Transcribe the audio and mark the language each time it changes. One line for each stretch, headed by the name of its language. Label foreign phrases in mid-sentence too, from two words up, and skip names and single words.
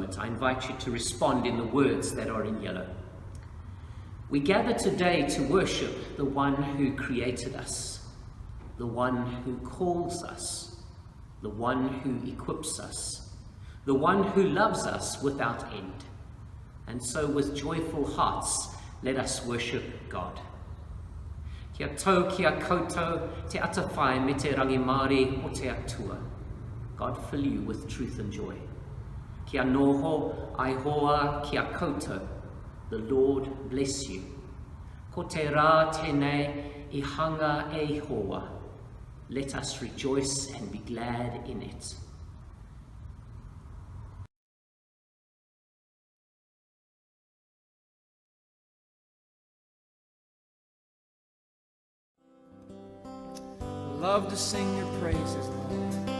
English: I invite you to respond in the words that are in yellow. We gather today to worship the one who created us, the one who calls us, the one who equips us, the one who loves us without end. And so with joyful hearts, let us worship God.
Māori: Kia tau, kia koutou, te atawhai me te rangimari o te atua.
English: God fill you with truth and joy.
Māori: Kia noho, aihoa, kia koutou.
English: The Lord bless you.
Māori: Ko te rā tēnei I hanga e hoa.
English: Let us rejoice and be glad in it. Love to sing your praises, Lord.